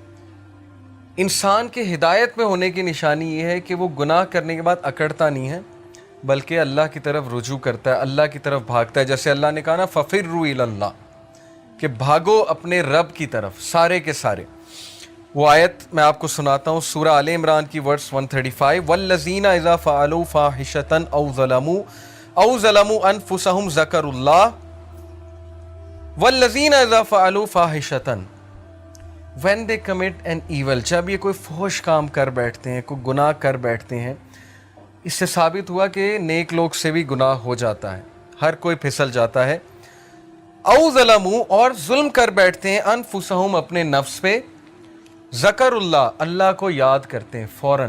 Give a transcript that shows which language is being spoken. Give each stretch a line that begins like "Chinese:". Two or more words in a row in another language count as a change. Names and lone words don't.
Hindi: इंसान के हिदायत में होने की निशानी ये है कि वो गुनाह करने के बाद अकड़ता नहीं है, बल्कि अल्लाह की तरफ रुजू करता है, अल्लाह की तरफ भागता है। जैसे अल्लाह ने कहा ना,
Arabic: فَفِرُّوا إِلَى اللَّهِ,
Hindi: कि भागो अपने रब की तरफ सारे के सारे। वो आयत मैं आपको सुनाता हूँ, सूरह आल इमरान की वर्स 135।
Arabic: وَالَّذِينَ إِذَا فَعَلُوا فَاحِشَةً أَوْ ظَلَمُوا أَنْفُسَهُمْ ذَكَرُوا اللَّهَ وَالَّذِينَ إِذَا فَعَلُوا فَاحِشَةً,
English: When they commit an evil.
Hindi: जब ये कोई फहश काम कर बैठते हैं, कोई गुनाह कर बैठते हैं, इससे साबित हुआ कि नेक लोग से भी गुनाह हो जाता है, हर कोई फिसल जाता है।
Arabic: أَوْ ظَلَمُوا,
Hindi: और जुल्म कर बैठते हैं, अनफुसहुम, अपने नफ्स पे, ज़करुल्लाह, अल्लाह को याद करते हैं फ़ौरन।